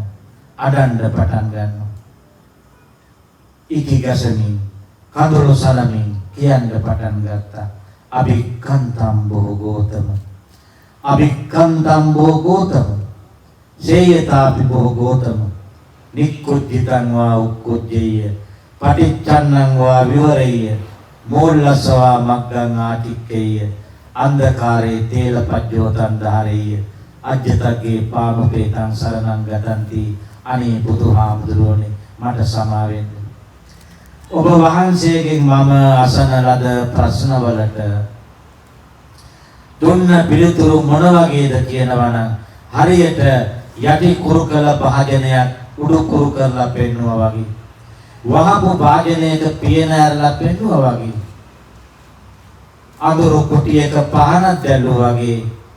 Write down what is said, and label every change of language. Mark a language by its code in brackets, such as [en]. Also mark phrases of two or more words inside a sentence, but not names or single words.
[si] අඩන්න පටන් ගන්නවා. ඉකිගසමින් කඳුළු සලමින් කියන්න පටන් ගත්තා. [pi] අභික්ඛන්තම්බෝ ගෝතම, අභික්ඛන්තම්බෝ ගෝතම, සේයතාපිබෝ ගෝතම, නික්කුජ්ජිතං වා උක්කුජ්ජේය, පටිච්චන්නං වා විවරේය, මූලසවා මග්ගං ආටික්කේය, අන්ධකාරේ තේලපජ්ජෝතං ධාරේය, අජ්ජතගේ පානුපේතං සරණං ගතන්ති. [si] අනේ බුදුහාමුදුරුවනේ, මට සමා වෙන්න. ඔබ වහන්සේගෙන් මම අසන ලද ප්‍රශ්නවලට දුන්න පිළිතුරු මොන වගේද කියනවා නම් හරියට යටි කුරුකල භාජනයක් උඩු කුරු කරලා පෙන්නුවා වගේ, වහපු භාජනයක පියන ඇරලා පෙන්නුවා වගේ, අඳුරු කුටියක පහනක් දැල්ලුවා වගේ